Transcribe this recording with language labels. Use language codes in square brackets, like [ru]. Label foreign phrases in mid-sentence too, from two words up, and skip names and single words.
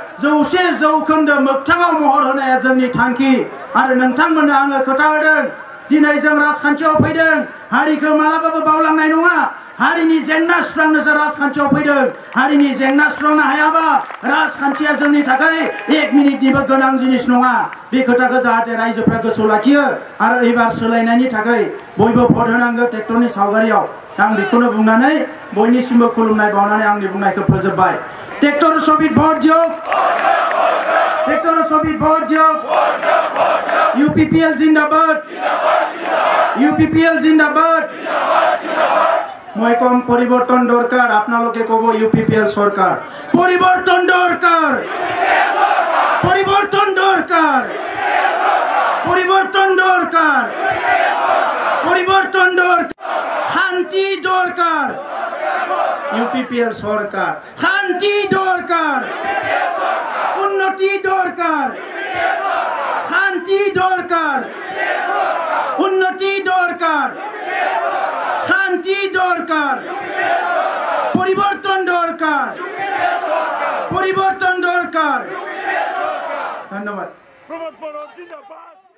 [en] 100% [brx] मोगथाङाव महर होनाया जोंनि थांखि आरो नोंथांमोननो आङो खोथा होदों दिनै जों राजखान्थियाव फैदों हारिखौ मालाबाबो बावलांनाय नङा हारिनि जेंना सुस्रांनोसो राजखान्थियाव फैदों हारिनि जेंना सुस्रांनो हायाबा राजखान्थिया जोंनि थाखाय 1 मिनिटनिबो गोनां जिनिस नङा बे खोथाखौ जाहाथे रायजोफ्रा गोसोआव लाखियो आरो एबार सोलायनायनि थाखाय बयबो भट होनांगौ ट्रेक्टरनि सावगारियाव आं बेखौनो बुंनानै बयनिसिमबो खुलुमनाय बावनानै आंनि बुंनायखौ फोजोबबाय ट्रेक्टर सबित भट दियक ट्रेक्टर सबित भट दियक UPPL जिंदाबाद UPPL जिंदाबाद [as] মই কম পরিবর্তন দরকার আপনালোকে কব UPPL সরকার পরিবর্তন দরকার পরিবর্তন দরকার পরিবর্তন দরকার পরিবর্তন দরকার শান্তি দরকার UPPL সরকার শান্তি দরকার উন্নতি দরকার শান্তি দরকার উন্নতি দরকার শান্তি দরকার পরিবর্তন দরকার পরিবর্তন দরকার ধন্যবাদ।